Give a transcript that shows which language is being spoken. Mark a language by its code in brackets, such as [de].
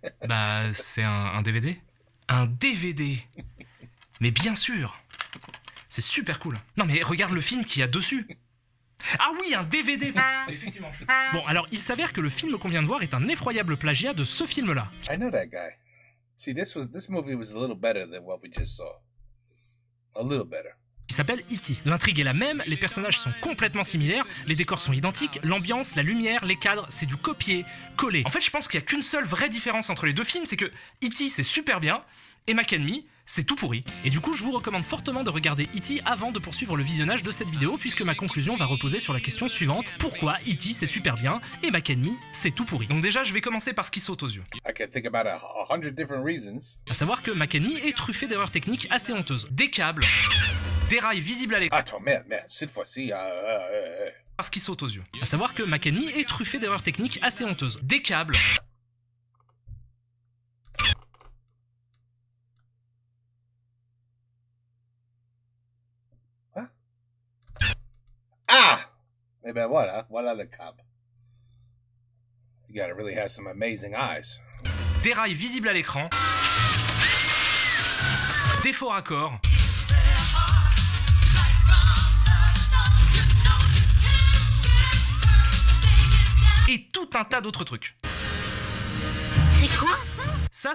[fr] Bah, c'est un DVD. Un DVD! Mais bien sûr! C'est super cool. Non mais regarde le film qu'il y a dessus. Ah oui, un DVD! Effectivement. Bon, alors il s'avère que le film qu'on vient de voir est un effroyable plagiat de ce film-là. [en] I know that guy. See, this movie was a little better than what we just saw. A little better. [fr] Qui s'appelle E.T. L'intrigue est la même, les personnages sont complètement similaires, les décors sont identiques, l'ambiance, la lumière, les cadres, c'est du copier-coller. En fait, je pense qu'il y a qu'une seule vraie différence entre les deux films, c'est que E.T. c'est super bien, et Mac and Me, c'est tout pourri. Et du coup, je vous recommande fortement de regarder E.T. avant de poursuivre le visionnage de cette vidéo, puisque ma conclusion va reposer sur la question suivante: pourquoi E.T. c'est super bien, et Mac and Me, c'est tout pourri. Donc déjà, je vais commencer par ce qui saute aux yeux. [en] I can think about a 100 different reasons. [fr] À savoir que Mac and Me est truffé d'erreurs techniques assez honteuses. Des câbles, des rails visibles à l'écran. Attends, merde, cette fois-ci, Parce qu'il saute aux yeux. À savoir que Mac and Me est truffé d'erreurs techniques assez honteuses. Des câbles. Ah! Eh ben voilà le câble. [en] You gotta really have some amazing eyes. [fr] Déraille visible à l'écran. Défaut raccord. Et tout un tas d'autres trucs. C'est quoi ça?